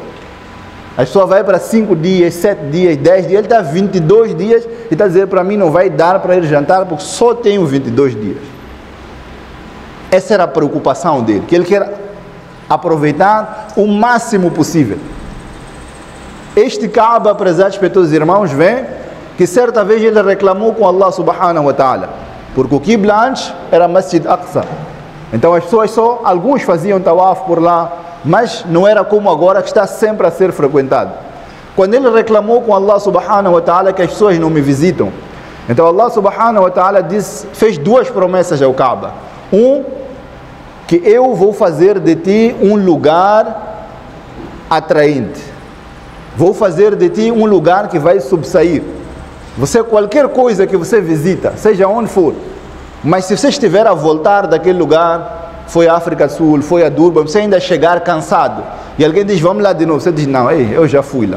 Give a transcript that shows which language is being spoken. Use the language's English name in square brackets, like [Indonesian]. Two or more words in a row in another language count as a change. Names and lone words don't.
[Portuguese] A pessoa vai para 5 dias, 7 dias, 10 dias, ele está 22 dias e está dizendo para mim não vai dar para ir jantar porque só tenho 22 dias. Essa era a preocupação dele, que ele quer aproveitar o máximo possível. Este Kaaba, prezados pelos irmãos, vem que certa vez ele reclamou com [Arabic] الله سبحانه وتعالى, [Portuguese] porque o Qibla antes era Masjid Aqsa. Então as pessoas alguns faziam tawaf por lá, mas não era como agora que está sempre a ser frequentado. Quando ele reclamou com [Arabic] الله سبحانه وتعالى [Portuguese] que as pessoas não me visitam, então [Arabic] الله سبحانه وتعالى [Portuguese] fez 2 promessas ao Kaaba. Que eu vou fazer de ti um lugar atraente. Vou fazer de ti um lugar que vai subsair. Qualquer coisa que você visita, seja onde for, mas se você estiver a voltar daquele lugar, foi a África do Sul, foi a Durban, você ainda chegar cansado, e alguém diz, vamos lá de novo, você diz, não, eu já fui lá.